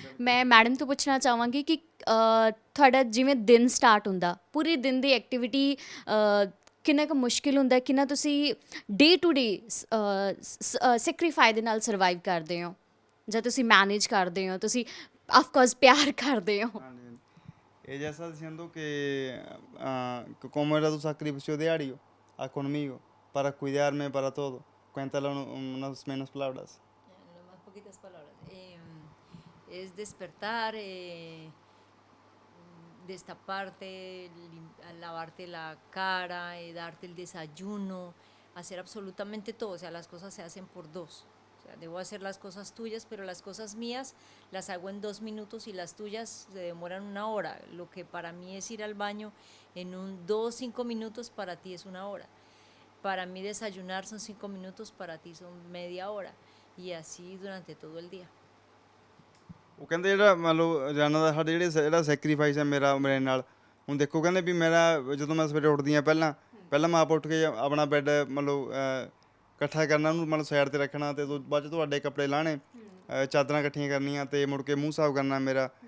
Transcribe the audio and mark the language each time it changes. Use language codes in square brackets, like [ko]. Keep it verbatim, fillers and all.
[pa] ਮੈਂ ਮੈਡਮ ਤੋਂ ਪੁੱਛਣਾ ਚਾਹਾਂਗੀ ਕਿ ਅ, ਤੁਹਾਡਾ ਜਿਵੇਂ ਦਿਨ ਸਟਾਰਟ ਹੁੰਦਾ, ਪੂਰੇ ਦਿਨ ਦੀ ਐਕਟੀਵਿਟੀ ਕਿੰਨਾ ਕੁ ਮੁਸ਼ਕਿਲ ਹੁੰਦਾ, ਕਿੰਨਾ ਤੁਸੀਂ ਡੇ ਟੂ ਡੇ ਸੈਕਰੀਫਾਈ ਦੇ ਨਾਲ ਸਰਵਾਈਵ ਕਰਦੇ ਹੋ, ਜਾਂ ਤੁਸੀਂ ਮੈਨੇਜ ਕਰਦੇ ਹੋ, ਤੁਸੀਂ ਆਫ ਕੋਰਸ ਪਿਆਰ ਕਰਦੇ ਹੋ? ਹਾਂਜੀ ਹਾਂਜੀ। [es] Ella está diciendo que, ah, que cómo era tu sacrificio diario ah, conmigo, para cuidarme, para todo. Cuéntale un- unas menos palabras. En las más poquitas palabras. eh, Es despertar, eh, destaparte, lim- a- lavarte la cara, eh, darte el desayuno, hacer absolutamente todo. O sea, las cosas se hacen por dos. O sea, debo hacer las cosas tuyas, pero las cosas mías las hago en dos minutos y las tuyas se demoran una hora. Lo que para mí es ir al baño en un dos, cinco minutos, para ti es una hora. Para mí desayunar son cinco minutos, para ti son media hora. Y así durante todo el día. [pa] ਉਹ ਕਹਿੰਦੇ ਜਿਹੜਾ ਮੰਨ ਲਓ ਜਾਨਾ ਦਾ ਸਾਡੇ ਜਿਹੜੇ ਸ- ਜਿਹੜਾ ਸੈਕਰੀਫਾਈਸ ਹੈ ਮੇਰਾ ਮੇਰੇ ਨਾਲ, ਹੁਣ ਦੇਖੋ ਕਹਿੰਦੇ ਵੀ ਮੇਰਾ ਜਦੋਂ ਮੈਂ ਸਵੇਰੇ ਉੱਠਦੀ ਆ ਪਹਿਲਾਂ ਪਹਿਲਾਂ ਮੈਂ ਆਪ ਉੱਠ ਕੇ ਆਪਣਾ ਬੈੱਡ ਮੰਨ ਲਓ ਅ, ਇਕੱਠਾ ਕਰਨਾ, ਉਹਨੂੰ ਮੰਨ ਲਓ ਸਾਈਡ ਤੇ ਰੱਖਣਾ, ਤੇ ਤੋਂ ਬਾਅਦ 'ਚ ਤੁਹਾਡੇ ਕੱਪੜੇ ਲਾਣੇ, ਚਾਦਰਾਂ ਇਕੱਠੀਆਂ ਕਰਨੀਆਂ, ਤੇ ਮੁੜ ਕੇ ਮੂੰਹ ਸਾਫ਼ ਕਰਨਾ ਮੇਰਾ,